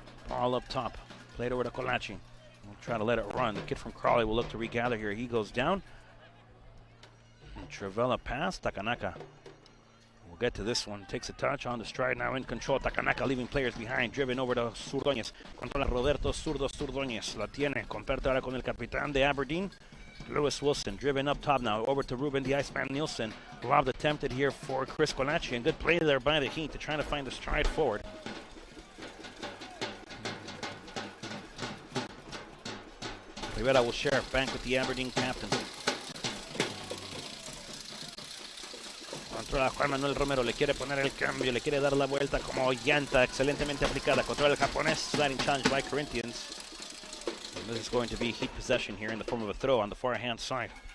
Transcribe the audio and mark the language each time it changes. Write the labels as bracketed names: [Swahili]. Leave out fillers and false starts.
[English] All up top. Played over to Colachi. We'll try to let it run. The kid from Crawley will look to regather here. He goes down. And Travella pass. Takanaka will get to this one. Takes a touch on the stride. Now in control. Takanaka leaving players behind. Driven over to [Spanish] Surdoñez. Controla Roberto Surdoñez. La tiene. Comparte ahora con el capitán de Aberdeen, Lewis Wilson. [English] Driven up top now. Over to Ruben the Iceman Nielsen. Lob attempted here for Chris Colachi. And good play there by the Heat to try to find the stride forward. Rivera will share back with the Aberdeen captain. [Spanish] Controla Juan Manuel Romero, le quiere poner el cambio, le quiere dar la vuelta como llanta, excelentemente aplicada. Controla el japonés, [English] sliding challenge by Corinthians. And this is going to be Heat possession here in the form of a throw on the far hand side.